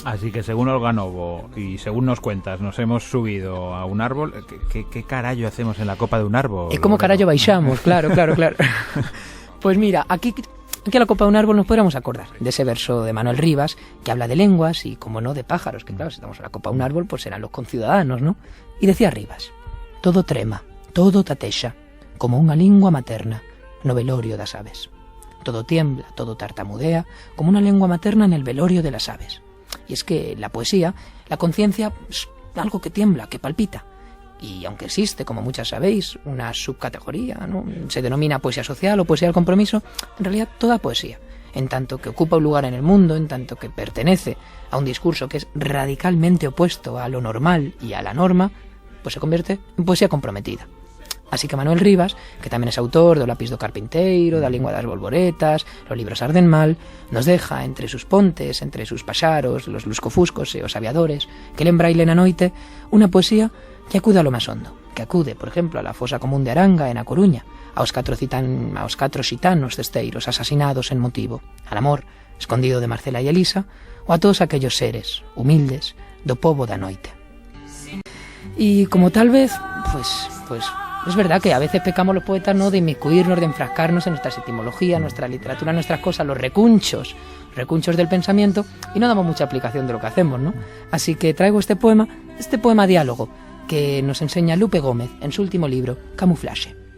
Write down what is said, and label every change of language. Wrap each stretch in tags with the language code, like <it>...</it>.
<es>Así que según Olga Novo y según nos cuentas, nos hemos subido a un árbol. ¿Qué carallo hacemos en la copa de un árbol? ¿Y cómo carallo baixamos? Claro. Pues mira, aquí a la copa de un árbol nos podríamos acordar de ese verso de Manuel Rivas que habla de lenguas y, como no, de pájaros, que claro, si estamos a la copa de un árbol, pues serán los conciudadanos, ¿no?</es> <gl>Y decía Rivas: todo trema, todo tatexa, como unha lingua materna no velorio das aves.</gl> <es>Todo tiembla, todo tartamudea, como una lengua materna en el velorio de las aves. Y es que la poesía, la conciencia, es algo que tiembla, que palpita. Y aunque existe, como muchas sabéis, una subcategoría, ¿no? Se denomina poesía social o poesía del compromiso, en realidad toda poesía, en tanto que ocupa un lugar en el mundo, en tanto que pertenece a un discurso que es radicalmente opuesto a lo normal y a la norma, pues se convierte en poesía comprometida.</es> <gl>Así que Manuel Rivas, que tamén é autor do Lápis do Carpinteiro, da Lingua das Bolboretas, los libros arden mal, nos deja entre sus pontes, entre sus paxaros, los luscofuscos e os aviadores, que lembraile na noite, unha poesía que acude a lo máis hondo, que acude, por exemplo, a la fosa común de Aranga, en A Coruña, aos catro xitanos cesteiros asasinados en motivo, al amor escondido de Marcela e Elisa, ou a todos aquellos seres humildes do pobo da noite.</gl> <es>Y como tal vez, pues es verdad que a veces pecamos los poetas, ¿no?, de inmiscuirnos, de enfrascarnos en nuestras etimologías, nuestra literatura, nuestras cosas, los recunchos del pensamiento, y no damos mucha aplicación de lo que hacemos, ¿no? Así que traigo este poema diálogo, que nos enseña Lupe Gómez en su último libro, Camuflaxe.</es>